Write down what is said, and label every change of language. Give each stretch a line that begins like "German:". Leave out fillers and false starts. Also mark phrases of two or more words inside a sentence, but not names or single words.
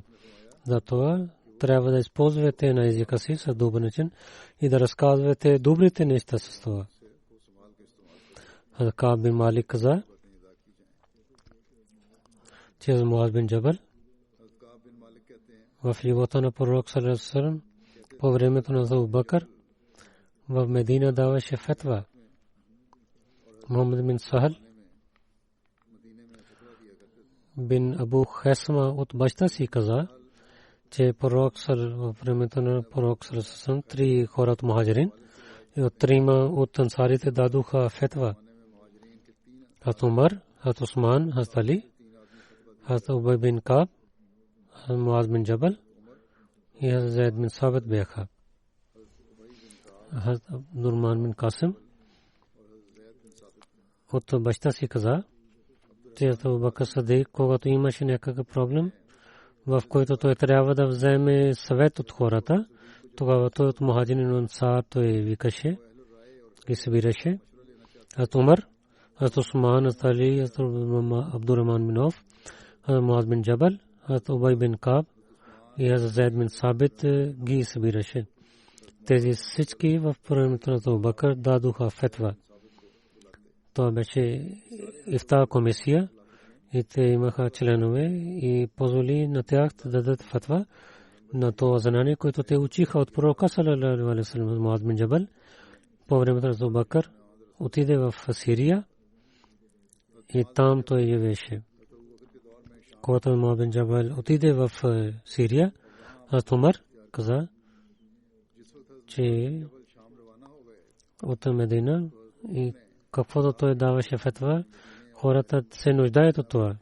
Bulgarian: Затова трябва да използвате на езика си с добър начин и да разказвате добрите неща с това. Кааб бин Малик каза, че Муаз бин Джабал в живота на пророк
Arabic: صلى الله عليه وسلم
Bulgarian: по времето на Абу Бакър в Медина даваше фетва. Мухаммад бин Сахал бин Абу Хасма от баща си каза, че пророк в времето на пророк
Arabic: صلى الله عليه وسلم
Bulgarian: три хора от мухаджирин и от трима от ансарите дадоха фетва. Хазрат Умар, Хазрат Усман, Хазрат Али, Хазрат Убай бин Кааб, Хазрат Муаз бин Джабал и Хазрат Зайд бин Сабит бяха. Хазрат Абдуррахман бин Касим от баща си каза, че Абу Бакър Сидик, когато имаше някакъв проблем, в който той трябва да вземе съвет от хората, тогава той от мухаджирин и ансар той викаше и събираше. Хазрат Умар, Хазрат Усман, Хазрат Али, Хазрат Абдуррахман бин Ауф, Хазрат Муаз бин Джабал, Хазрат Убай бин Кааб и Хазрат Зайд бин Сабит ги събираше. Тези всички в времето на Абу Бакър дадоха фетва. Това беше ифта комисия и те имаха членове и позволи на тях да дадат фетва на това знание, което те учиха от пророка
Arabic: صلى الله عليه وسلم.
Bulgarian: Муаз бин Джабал по времето на Абу Бакър отиде в Сирия и там той живееше. Когато Муаз бин Джабал отиде в Сирия, Хазрат Умар каза, че от Медина и каквото той даваше фетва, хората се нуждаят от това.